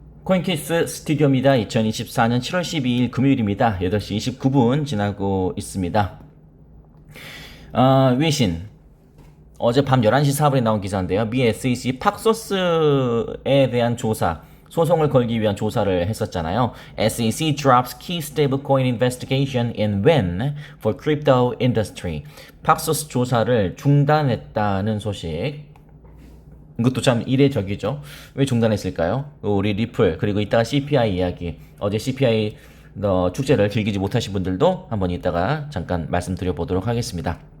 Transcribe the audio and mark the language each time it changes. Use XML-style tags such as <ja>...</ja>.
<ko>코인키스 스튜디오입니다. 2024년 7월 12일 금요일입니다. 8시 29분 지나고 있습니다. 외신. 어제 밤 11시 4분에 나온 기사인데요. 미 SEC 팍소스에 대한 조사, 소송을 걸기 위한 조사를 했었잖아요.</ko> <en>SEC drops key stablecoin investigation in win for crypto industry.</en> <ko>팍소스 조사를 중단했다는 소식. 이것도 참 이례적이죠. 왜 중단했을까요? 우리 리플 그리고 이따가 CPI 이야기, 어제 CPI 축제를 즐기지 못하신 분들도 한번 이따가 잠깐 말씀드려 보도록 하겠습니다.</ko>